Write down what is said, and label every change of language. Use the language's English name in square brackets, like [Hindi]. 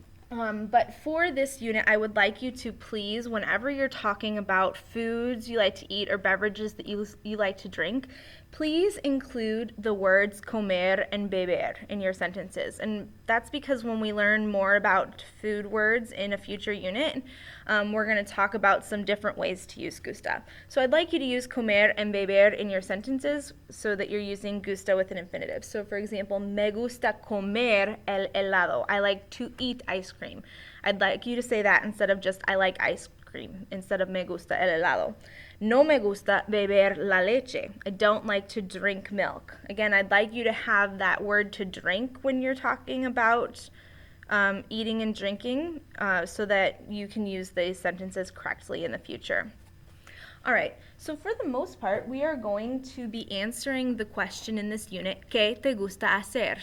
[English] But for this unit, I would like you to please, whenever you're talking about foods you like to eat or beverages that you like to drink, please include the words comer and beber in your sentences. And that's because when we learn more about food words in a future unit, we're going to talk about some different ways to use gusta. So I'd like you to use comer and beber in your sentences so that you're using gusta with an infinitive. So for example, [Spanish] me gusta comer el helado. [English] I like to eat ice cream. I'd like you to say that instead of just I like ice cream, instead of [Spanish] me gusta el helado. No me gusta beber la leche. [English] I don't like to drink milk. Again, I'd like you to have that word to drink when you're talking about eating and drinking so that you can use these sentences correctly in the future. All right, so for the most part, we are going to be answering the question in this unit, [Spanish] ¿Qué te gusta hacer?